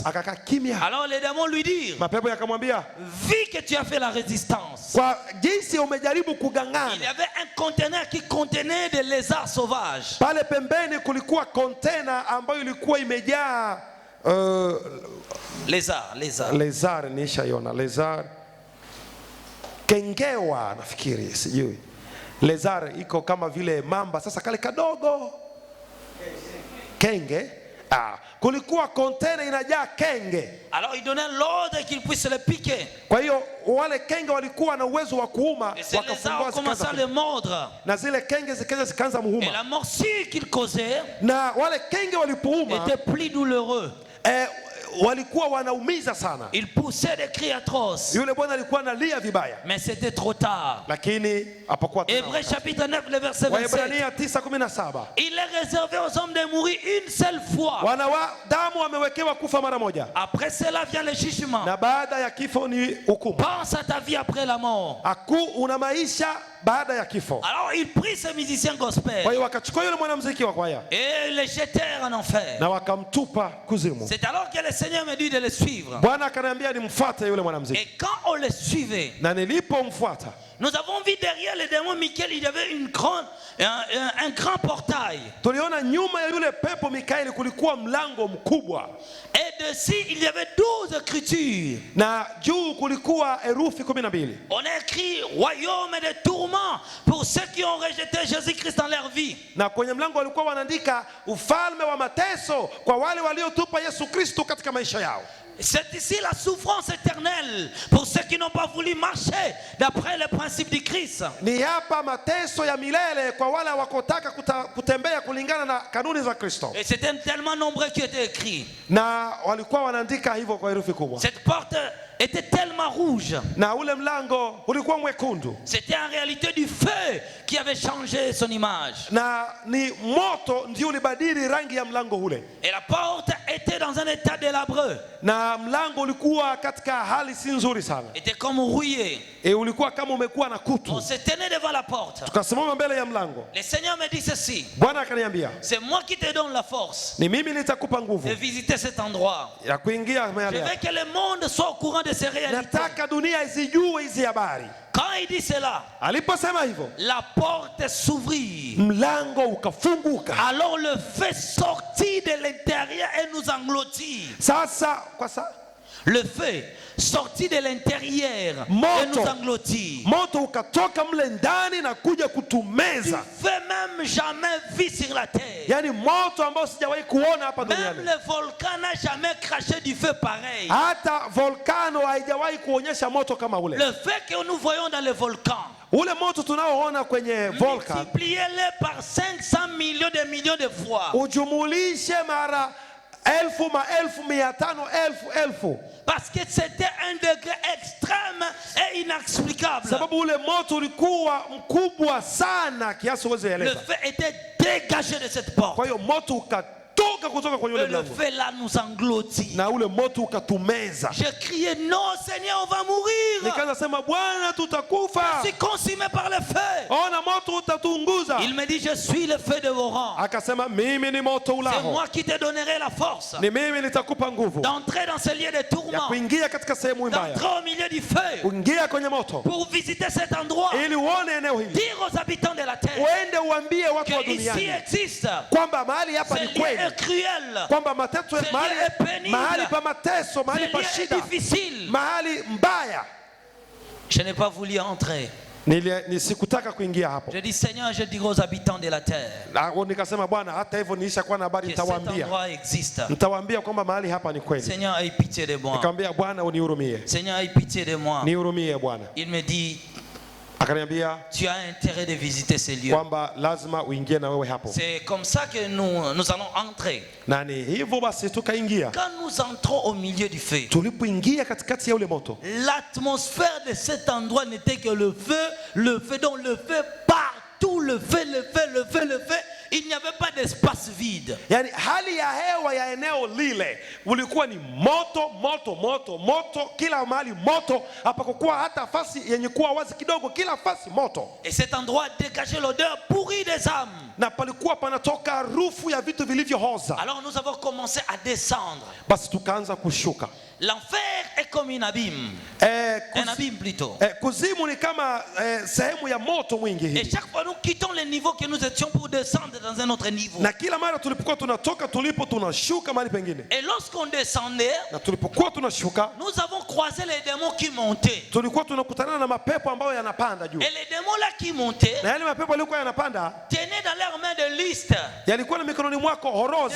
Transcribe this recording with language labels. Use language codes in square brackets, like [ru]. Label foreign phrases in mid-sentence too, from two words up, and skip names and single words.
[sw] akakaa kimya. [fr] Alors les démons lui dirent, [sw] Mapepo yakamwambia, [fr] vu que tu as fait la résistance, [sw] kwa jinsi umejaribu [fr] il y [sw] kugangana. [fr] avait un conteneur qui contenait des lézards sauvages. [sw] Pale pembeni kulikuwa kontena ambayo ilikuwa imejaa Lézards. lezar, nishaiona lezar, kengewa nafikiri, sijui. Lezar iko kama vile mamba, sasa kale kadogo kenge. Kulikuwa kontena inajaa kenge. [fr] Alors il donnait l'ordre qu'ils puissent le piquer. [sw] Kwa hiyo wale kenge walikuwa na uwezo wa kuuma, [fr] Et ces lézards [sw] wakafungua [fr] commençaient à [sw] zikaanza [fr] le mordre. [sw] na zile kenge zikaanza [fr] Et [sw] muuma, [fr] la morsure qu'ils causaient [sw] na wale kenge walipouma [fr] était plus douloureux. [sw] walikuwa wanaumiza sana. [fr] Ils poussaient des cris atroces. [sw] Yule bwana alikuwa analia vibaya, [fr] Mais c'était trop tard. [sw] lakini hapakuwa tena [fr] Hébreux [sw] wakati. [fr] chapitre 9, le verset 27. [sw] Waebrania 9:17, [fr] Il est réservé aux hommes de mourir une seule fois. [sw] wanadamu wamewekewa kufa mara moja, [fr] Après cela vient le jugement. [sw] na baada ya kifo ni hukumu. [fr] Pense à ta vie après la mort. [sw] Una maisha baada ya kifo. [fr] Alors il prit ce musicien [sw] Kwa gospel hiyo wakachukua yule mwanamuziki wa kwaya [fr] et le jetèrent en enfer. [sw] na wakamtupa kuzimu. [fr] C'est alors que le Seigneur me dit de le suivre. [sw] Bwana akaniambia nimfuate yule mwanamuziki, [fr] Et quand on le suivait, [sw] na nilipomfuata [fr] nous avons vu derrière le démon Michael, il y avait un grand portail. [sw] tuliona nyuma ya yule pepo Mikaeli kulikuwa mlango mkubwa, [fr] Et dessus, il y avait 12 écritures. [sw] na juu kulikuwa herufi 12. [fr] On a écrit royaume de tourment pour ceux qui ont rejeté Jésus-Christ dans leur vie. [sw] Na kwenye mlango walikuwa wanaandika ufalme wa mateso kwa wale waliotupa Yesu Kristo katika maisha yao. [fr] C'est ici la souffrance éternelle pour ceux qui n'ont pas voulu marcher d'après les principes du Christ. [sw] Ni hapa mateso ya milele kwa wale hawakutaka kutembea kulingana na kanuni za Kristo. [fr] Et c'était tellement nombreux qui étaient écrits. [sw] Na walikuwa wanaandika hivyo kwa herufi kubwa. [fr] Cette porte était tellement rouge. [sw] Na ule mlango ulikuwa mwekundu. [fr] C'était en réalité du feu qui avait changé son image. [sw] Na ni moto ndio ulibadili rangi ya mlango ule. [fr] Et la porte était dans un état délabreux. [sw] Na mlango ulikuwa katika hali si nzuri sana. [fr] Était comme rouillé. [sw] Ulikuwa kama umekuwa na kutu. [fr] On se tenait devant la porte. [sw] Tukasimama mbele ya mlango. [fr] Le Seigneur me dit ceci. [sw] Bwana akaniambia, [fr] C'est moi qui te donne la force [sw] ni mimi nitakupa nguvu [fr] de visiter cet endroit. [sw] ya kuingia [fr] Je [sw] mahali [fr] veux [sw] hapa. [fr] que le monde soit au courant de ces réalités. [sw] Nataka dunia izijue hizi habari. [fr] Quand il dit cela, [sw] Aliposema hivyo, [fr] la porte s'ouvrit. [sw] mlango ukafunguka. [fr] Alors le feu sortit de l'intérieur et nous engloutit. [sw] Sasa [fr] Le feu sorti de l'intérieur et [sw] Moto. [fr] nous engloutit. [sw] Moto ukatoka mle ndani na kuja [fr] Du [sw] kutumeza. [fr] feu même jamais vu sur la terre. [sw] Yaani moto ambao sijawahi kuona hapa [fr] Même [sw] duniani. [fr] le volcan n'a jamais craché du feu pareil. [sw] Hata volkano haijawahi kuonyesha moto kama ule. [fr] Le feu que nous voyons dans le volcan, [sw] Ule moto tunaoona kwenye volcan [fr] multipliez-le par 500 millions de fois. [sw] ujumulishe mara elfu, maelfu, 500,000 elfu. [fr] Parce que c'était un degré extrême et inexplicable. [sw] Sababu ule moto ulikuwa mkubwa sana kiasi huwezi [fr] Le [sw] eleza. [fr] feu était dégagé de cette porte. [sw] Kwa hiyo moto ukatoka kutoka kwenye ule [fr] Et le [sw] mlango [fr] feu là nous engloutit. [sw] na ule moto ukatumeza. [fr] J'ai crié, non Seigneur, on va mourir. [sw] Nikaanza sema Bwana, [fr] Je [sw] tutakufa. [fr] suis consumé par le feu. [sw] Ona moto utatunguza. [fr] Il me dit, je suis le feu de vos rangs. [sw] Akasema mimi ni moto [fr] C'est [sw] ulao, [fr] moi qui te donnerai la force [sw] ni mimi nitakupa nguvu [fr] d'entrer dans ce lieu de [sw] ya [fr] tourment, [sw] kuingia katika sehemu mbaya, [fr] d'entrer au milieu du feu, [sw] kuingia kwenye moto [fr] pour visiter cet endroit, [sw] ili uone eneo hili, [fr] dire aux habitants de la terre [sw] uende uambie watu wa [fr] que ici [sw] duniani [fr] existe [sw] kwamba mahali [fr] ce [sw] hapa ni [fr] lieu [sw] kweli, [fr] est cruel, [sw] kwamba mateso, [fr] Ce lieu est pénible. [sw] mahali pa mateso, [fr] ce [sw] mahali [fr] lieu [sw] pa [fr] est [sw] shida, [fr] difficile. [sw] mahali mbaya. [fr] Je n'ai pas voulu entrer. [sw] Sikutaka kuingia hapo. [fr] Je dis, Seigneur, je dirai aux habitants de la terre [sw] Na nikasema Bwana, hata hivyo nilishakuwa na habari, [fr] que cet [sw] nitawaambia [fr] endroit existe. [sw] nitawaambia kwamba mahali hapa ni kweli. [fr] Seigneur, aie pitié de moi. [sw] Nikamwambia Bwana, unihurumie, [fr] Seigneur, aie pitié de moi. [sw] nihurumie Bwana. [fr] Il me dit, [sw] Akaniambia [fr] tu as intérêt de visiter ces lieux. [sw] kwamba lazima uingie na wewe hapo, [fr] C'est comme ça que nous allons entrer. [sw] na ni hivyo basi tukaingia. [fr] Quand nous entrons au milieu du feu, [sw] Tulipoingia katikati ya ule moto, [fr] l'atmosphère de cet endroit n'était que le feu, donc le feu partout, le feu, le feu, le feu, le feu. Il n'y avait pas d'espace vide. [sw] yani hali ya hewa ya eneo lile ulikuwa ni moto moto moto moto, kila mahali moto, hapakukuwa hata nafasi yenye kuwa wazi kidogo, kila nafasi moto, [fr] Et cet endroit dégageait l'odeur pourrie des âmes. [sw] na palikuwa panatoka harufu ya vitu vilivyohoza. [fr] Alors nous avons commencé à descendre. [sw] Basi tukaanza kushuka. [fr] L'enfer est comme une abîme. Un abîme plutôt. [sw] Kuzimu ni kama sehemu ya moto mwingi [fr] Et [sw] hivi, [fr] chaque fois nous quittons le niveau que nous étions pour descendre dans un autre niveau. [sw] na kila mara tulipokuwa tunatoka tunashuka mahali pengine, [fr] Et lorsqu'on descendait, [sw] na tulipokuwa tunashuka [fr] nous avons croisé les démons qui montaient. [sw] tulikuwa tunakutana na mapepo ambayo yanapanda juu, [fr] Et les démons là qui montaient [sw] na yale mapepo yalikuwa yanapanda [fr] tenaient dans leurs mains des listes [sw] yalikuwa na mikononi mwako horoza